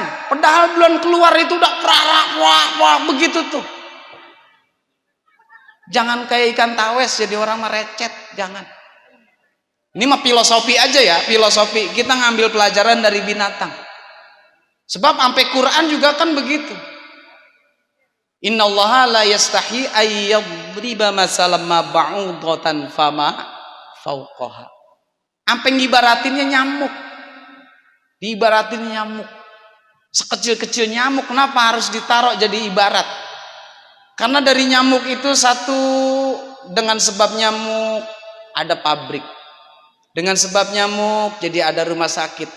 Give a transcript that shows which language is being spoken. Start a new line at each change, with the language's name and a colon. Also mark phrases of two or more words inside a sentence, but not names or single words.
Indonesian: Padahal belum keluar itu udah wah begitu tuh. Jangan kayak ikan tawes jadi orang merecet, jangan. Ini mah filosofi aja ya, filosofi. Kita ngambil pelajaran dari binatang. Sebab sampai Quran juga kan begitu.
Arabic: إن الله لا يستحيي أن يضرب مثلا ما بعوضة فما فوقها.
Indonesian: Sampai ngibaratinnya nyamuk. Diibaratin nyamuk. Sekecil-kecil nyamuk, kenapa harus ditaruh jadi ibarat? Karena dari nyamuk itu satu, dengan sebab nyamuk ada pabrik. Dengan sebab nyamuk jadi ada rumah sakit.